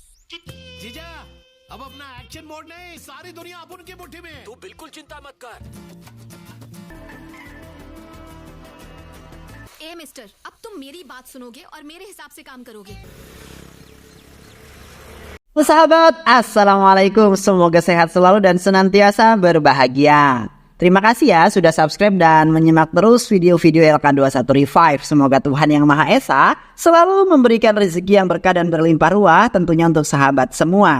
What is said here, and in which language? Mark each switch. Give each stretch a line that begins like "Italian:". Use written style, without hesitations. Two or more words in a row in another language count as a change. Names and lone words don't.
Hindi: जीजा, अब अपना
English: action mode
Hindi: नहीं, सारी दुनिया अब उनकी मुट्ठी में। तू बिल्कुल चिंता मत कर। ए मिस्टर, अब तुम मेरी बात सुनोगे और मेरे हिसाब से काम करोगे।
Indonesian: Sahabat, Assalamualaikum. Semoga sehat selalu dan senantiasa berbahagia. Terima kasih ya sudah subscribe dan menyimak terus video-video LK21 Revive. Semoga Tuhan Yang Maha Esa selalu memberikan rezeki yang berkah dan berlimpah ruah tentunya untuk sahabat semua.